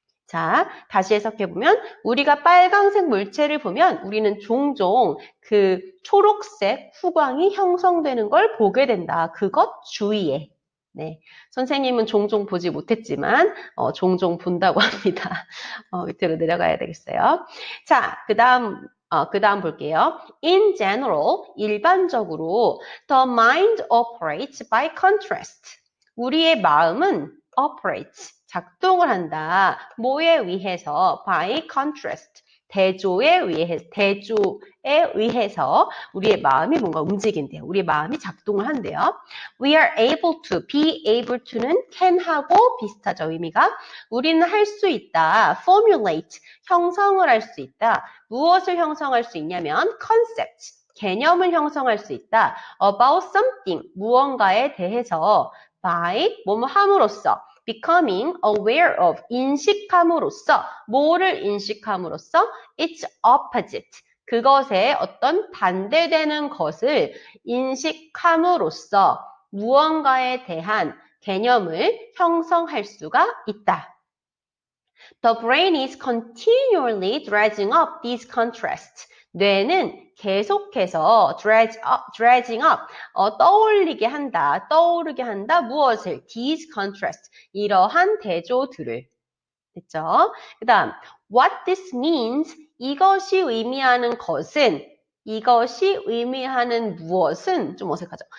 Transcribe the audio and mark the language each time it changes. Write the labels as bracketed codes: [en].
[ko] 자, 다시 해석해보면 우리가 빨강색 물체를 보면 우리는 종종 그 초록색 후광이 형성되는 걸 보게 된다. 그것 주의해. 네, 선생님은 종종 보지 못했지만 종종 본다고 합니다. 밑으로 내려가야 되겠어요. 자, 그 다음 볼게요. [en] In general, [ko] 일반적으로 [en] the mind operates by contrast. [ko] 우리의 마음은 operates, 작동을 한다. 뭐에 의해서? [en] by contrast, [ko] 대조에 의해서 우리의 마음이 뭔가 움직인대요. 우리의 마음이 작동을 한대요. [en] We are able to, be able to는 can하고 [ko] 비슷하죠, 의미가. 우리는 할 수 있다. formulate, 형성을 할 수 있다. 무엇을 형성할 수 있냐면 concept, 개념을 형성할 수 있다. about something, 무언가에 대해서 by, 뭐뭐 함으로써 [en] becoming aware of, [ko] 인식함으로써, 뭐를 인식함으로써 [en] its opposite, [ko] 그것의 어떤 반대되는 것을 인식함으로써 무언가에 대한 개념을 형성할 수가 있다. [en] The brain is continually dredging up these contrasts. [ko] 뇌는 계속해서 [en] dredging up, [ko] 떠오르게 한다. 무엇을? [en] These contrasts, [ko] 이러한 대조들을. 됐죠? 그 다음, [en] what this means, [ko] 이것이 의미하는 것은, 이것이 의미하는 무엇은, 좀 어색하죠?